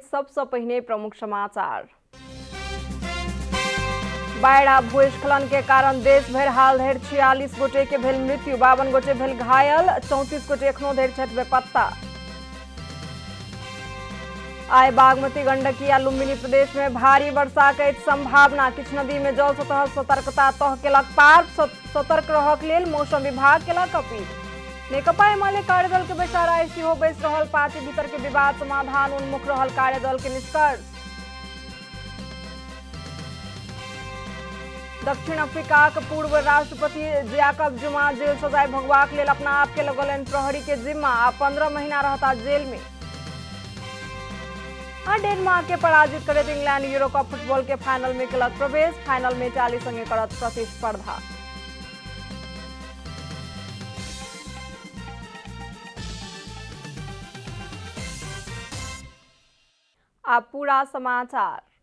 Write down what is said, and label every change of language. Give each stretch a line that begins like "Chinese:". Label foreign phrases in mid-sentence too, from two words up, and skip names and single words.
Maithili: सबसे पहले प्रमुख समाचार। बाढ़ आ भूस्खलन के कारण देश भर हाल धरि 46 गोटे के भेल मृत्यु, 52 गोटे भेल घायल, 34 गोटे एखनो धरि छथि बेपत्ता। आइ बागमती, गंडकी आ लुम्बिनी प्रदेश में भारी वर्षा के संभावना। किछु नदी में जल सतह सतर्कता तह केलक पार। सतर्क रहक लेल मौसम विभाग केलक अपील। नेकपा एमाले कार्यदल के बैसार आइ सेहो बैस रहल। पार्टी भीतर के विवाद समाधान उन्मुख रहल कार्यदल के निष्कर्ष। दक्षिण अफ्रीका के पूर्व राष्ट्रपति जैकब जुमा जेल सजाय भोगबाक लेल अपना आप के लगौलनि प्रहरी के जिम्मा। आ 15 महीना रहता जेल में। डेनमार्क के पराजित करैत इंग्लैंड यूरो कप फुटबॉल के फाइनल में केलक प्रवेश। फाइनल में इटाली संगे करत प्रतिस्पर्धा। अब पूरा समाचार।